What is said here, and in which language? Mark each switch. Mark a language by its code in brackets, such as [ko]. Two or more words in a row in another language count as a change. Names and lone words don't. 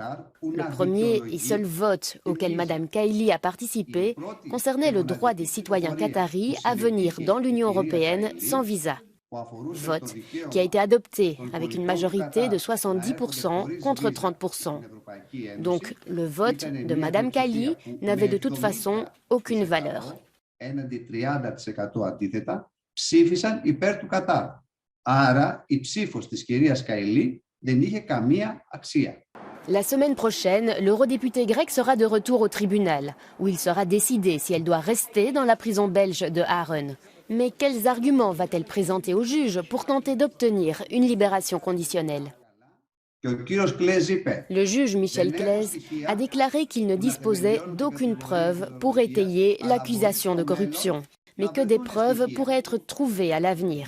[fr] Le premier et seul vote auquel Mme Kaili a participé concernait le droit des citoyens qataris à venir dans l'Union européenne sans visa. Vote qui a été adopté avec une majorité de 70% contre 30%. Donc, le vote de Mme Kaili n'avait de toute façon aucune valeur. [el] Ψήφισαν υπέρ του Κατάρ. Άρα η ψήφος της κυρίας Καηλή δεν είχε καμία αξία. [fr] La semaine prochaine, l'eurodéputé grec sera de retour au tribunal, où il sera décidé si elle doit rester dans la prison belge de Haren. Mais quels arguments va-t-elle présenter au juge pour tenter d'obtenir une libération conditionnelle ? Le juge Michel Claes a déclaré qu'il ne disposait d'aucune preuve pour étayer l'accusation de corruption, mais que des preuves pourraient être trouvées à l'avenir.